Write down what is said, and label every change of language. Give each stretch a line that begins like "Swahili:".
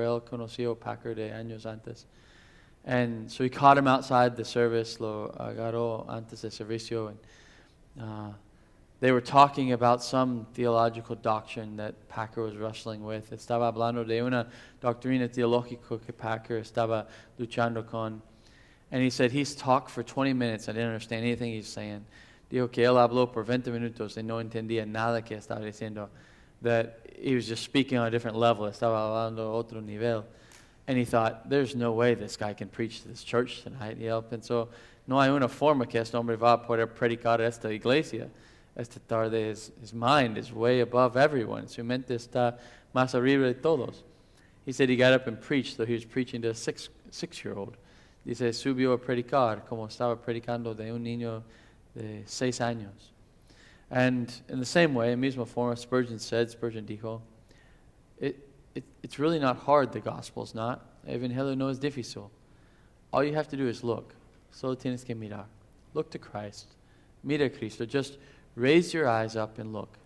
Spanish: Él conoció Packer de años antes.
English: And so he caught him outside the service,
Spanish: lo agarró antes del servicio,
English: and they were talking about some theological doctrine that Packer was wrestling with.
Spanish: Estaba hablando de una doctrina teológica que Packer estaba luchando con.
English: And he said, he's talked for 20 minutes. I didn't understand anything he's saying.
Spanish: Dijo que él habló por 20 minutos y no entendía nada que estaba diciendo.
English: That he was just speaking on a different level.
Spanish: Estaba hablando a otro nivel.
English: And he thought, there's no way this guy can preach to this church tonight.
Spanish: Y él pensó, no hay una forma que este hombre va a poder predicar a esta iglesia. Esta tarde,
English: his mind is way above everyone.
Spanish: Su mente está más arriba de todos.
English: He said he got up and preached, so he was preaching to a six-year-old.
Spanish: Dice, subió a predicar como estaba predicando de un niño de 6 años.
English: And in the same way, in
Spanish: misma forma,
English: Spurgeon dijo, it's really not hard, the gospel is not.
Spanish: El evangelio no es difícil.
English: All you have to do is look.
Spanish: Solo tienes que mirar.
English: Look to Christ.
Spanish: Mira a Cristo.
English: Just raise your eyes up and look.